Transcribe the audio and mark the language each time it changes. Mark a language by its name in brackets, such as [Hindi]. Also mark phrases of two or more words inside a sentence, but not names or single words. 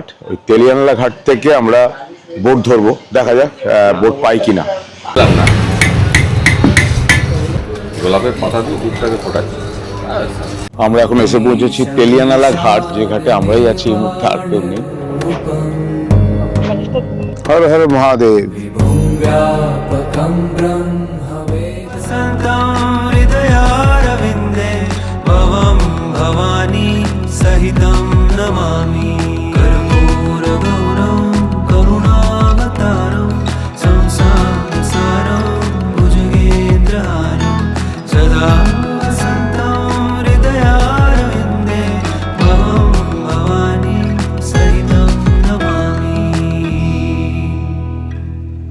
[Bangla] ওই তেলিয়ানালা ঘাট থেকে আমরা বোট ধরবো, দেখা যাক বোট পাই কিনা। গোলাপের পাতা দিয়ে দুধটাকে ফোটাচ্ছি। আমরা এখন এসে পৌঁছেছি তেলিয়ানালা ঘাট, যে ঘাটে আমরাই আছি, এই মুহূর্তে আর কেউ নেই। হর হর মহাদেব। [Sanskrit] हृदयारविन्दे भवं भवानी सहितं नमामि। कर्पूरगौरं करुणावतारं संसारसारं भुजगेन्द्रहारं सदा वसन्तं हृदयारविन्दे भवं भवानी सहितं नमामि।